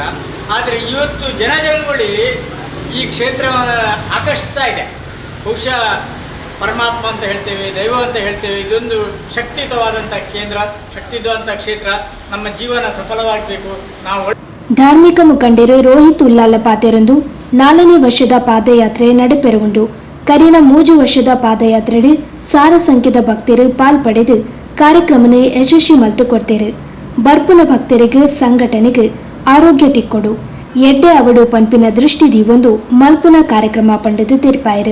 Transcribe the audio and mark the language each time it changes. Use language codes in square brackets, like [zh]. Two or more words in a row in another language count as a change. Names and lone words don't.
[kn] ಆದರೆ ಇವತ್ತು ಜನಜಂಗುಳಿ ಈ ಕ್ಷೇತ್ರವನ್ನು ಆಕರ್ಷಿಸ್ತಾ ಇದೆ. ಬಹುಶಃ ಪರಮಾತ್ಮ ಅಂತ ಹೇಳ್ತೇವೆ, ದೈವ ಅಂತ ಹೇಳ್ತೇವೆ. ಇದೊಂದು ಶಕ್ತಿಯುತವಾದಂಥ ಕೇಂದ್ರ, ಶಕ್ತಿಯುತವಾದಂಥ ಕ್ಷೇತ್ರ. ನಮ್ಮ ಜೀವನ ಸಫಲವಾಗಬೇಕು. ನಾವು [tcy] ಧಾರ್ಮಿಕ ಮುಖಂಡರು ರೋಹಿತ್ ಉಲ್ಲಾಲ ಪಾತೆರೊಂದು 4ನೇ ವರ್ಷದ ಪಾದಯಾತ್ರೆ ನಡೆಪೆರುಂಡು ಕರಿನ 3 ವರ್ಷದ ಪಾದಯಾತ್ರೆಡು ಸಾರ ಸಂಖ್ಯದ ಭಕ್ತರು ಪಾಲ್ಪಡೆದು ಕಾರ್ಯಕ್ರಮನ ಯಶಸ್ವಿ ಮಲ್ತು ಕೊಡ್ತೇರು. ಬರ್ಪುನ ಭಕ್ತರಿಗೆ ಸಂಘಟನೆಗೆ ಆರೋಗ್ಯ ತಿಕ್ಕೊಡು ಎಡ್ಡೆ ಅವಡು ಪಂಪಿನ ದೃಷ್ಟಿದಿ ಒಂದು ಮಲ್ಪುನ ಕಾರ್ಯಕ್ರಮ ಪಂಡದು ತೆರಿಪಾಯರು.